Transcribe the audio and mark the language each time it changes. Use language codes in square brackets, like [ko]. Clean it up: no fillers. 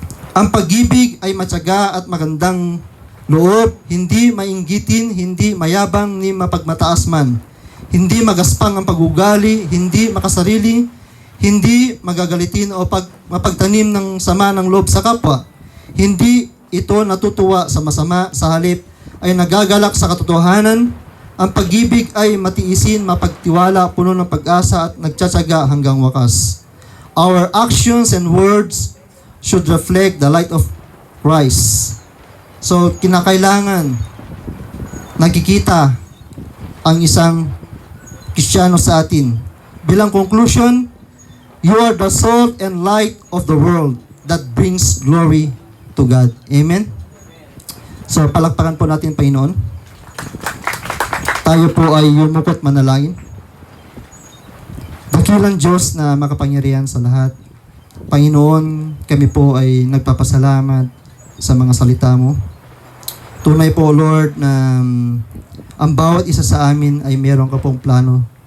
[tl] ang pag-ibig ay matyaga at magandang loob, hindi mainggitin, hindi mayabang ni mapagmataas man, hindi magaspang ang pag-ugali, hindi makasarili, hindi magagalitin o mapagtanim ng sama ng loob sa kapwa, hindi ito natutuwa sa masama, sa halip ay nagagalak sa katotohanan. Ang pag-ibig ay matiisin, mapagtiwala, puno ng pag-asa at nagtsatsaga hanggang wakas. [en] Our actions and words should reflect the light of Christ. [tl] So, kinakailangan nakikita ang isang Kristiyano sa atin. Bilang conclusion, [en] you are the salt and light of the world that brings glory to God. [tl] Amen? So, palakpakan po natin, Panginoon. Tayo po ay yumukot manalangin. Dakilang Diyos na makapangyarihan sa lahat. Panginoon, kami po ay nagpapasalamat sa mga salita mo. Tunay po, Lord, na ang bawat isa sa amin ay meron ka pong plano.